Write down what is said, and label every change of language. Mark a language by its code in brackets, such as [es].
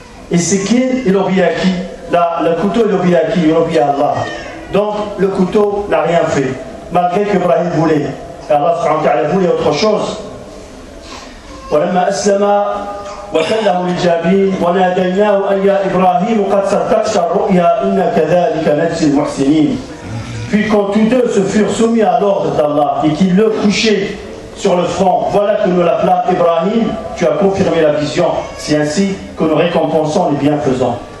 [fr] Et c'est il obéit à qui? Le couteau il obéit à qui? Il obéit à Allah. Donc le couteau n'a rien fait malgré qu'Ibrahim voulait. Et Allah subhanahu wa ta'ala voulait autre chose. [ar] ولما أسلم وكله للجبين وناديناه أن يا إبراهيم قد صدقت الرؤيا إنا كذلك نجزي المحسنين. [fr] Puis quand tous deux se furent soumis à l'ordre d'Allah et qu'ils le couchaient sur le front, voilà que nous l'appelons Ibrahim, tu as confirmé la vision, c'est ainsi que nous récompensons les bienfaisants.